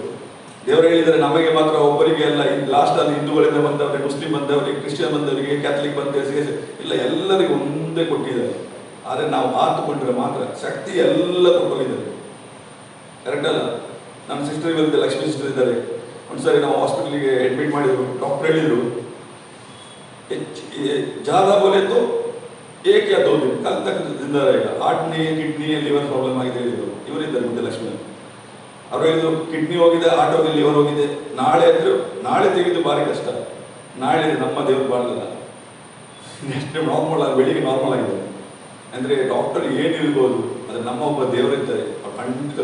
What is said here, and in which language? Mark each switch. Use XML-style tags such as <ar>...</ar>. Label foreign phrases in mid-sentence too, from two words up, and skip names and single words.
<kn>ದೇವರು ಹೇಳಿದರೆ ನಮಗೆ ಮಾತ್ರ, ಒಬ್ಬರಿಗೆ ಎಲ್ಲ. ಲಾಸ್ಟ್ ಅಲ್ಲಿ ಹಿಂದೂಗಳಿಂದ ಬಂದವರಿಗೆ, ಮುಸ್ಲಿಂ ಬಂದವರಿಗೆ, ಕ್ರಿಶ್ಚಿಯನ್ ಬಂದವರಿಗೆ, ಕ್ಯಾಥಲಿಕ್ ಬಂದವರಿಗೆ ಇಲ್ಲ, ಎಲ್ಲರಿಗೂ ಒಂದೇ ಕೊಟ್ಟಿದ್ದಾರೆ. ಆದರೆ ನಾವು ಆತುಕೊಂಡ್ರೆ ಮಾತ್ರ ಶಕ್ತಿ ಎಲ್ಲ ಕೊಟ್ಟಿದ್ದಾರೆ, ಕರೆಕ್ಟ್ ಅಲ್ಲ? ನಮ್ಮ ಸಿಸ್ಟರ್ ಇವರಿಗೆ, ಲಕ್ಷ್ಮೀ ಸಿಸ್ಟರ್ ಇದ್ದಾರೆ. ಒಂದ್ಸರಿ ನಾವು ಹಾಸ್ಪಿಟಲ್ಗೆ ಅಡ್ಮಿಟ್ ಮಾಡಿದ್ರು. ಡಾಕ್ಟರ್ ಹೇಳಿದರು,</kn> <hi>ज़्यादा बोले तो 1 या 2 दिन, कल तक जिंदा रहेगा. हार्ट नहीं, किडनी,</hi> <en>liver problem</en> <kn>ಆಗಿದೆ ಹೇಳಿದರು. ಇವರಿದ್ದಾರೆ ಮುಂದೆ ಲಕ್ಷ್ಮೀ. ಅವರು ಹೇಳಿದ್ರು, ಕಿಡ್ನಿ ಹೋಗಿದೆ, ಹಾರ್ಟ್ ಹೋಗಿದೆ, ಲಿವರ್ ಹೋಗಿದೆ. ನಾಳೆ ಅಂದರು, ನಾಳೆ ತೆಗೆದು ಭಾರಿ ಕಷ್ಟ. ನಾಳೆ ನಮ್ಮ ದೇವರು ಬಾಳಲ್ಲ,</kn> <en>next normal</en> <kn>ಆಗಿ ಬೆಳಿಗ್ಗೆ ನಾರ್ಮಲ್ ಆಗಿದೆ. ಅಂದರೆ ಡಾಕ್ಟರ್ ಏನಿರ್ಬೋದು, ಆದರೆ ನಮ್ಮ ಒಬ್ಬ ದೇವರಿದ್ದಾರೆ, ಖಂಡಿತ.</kn>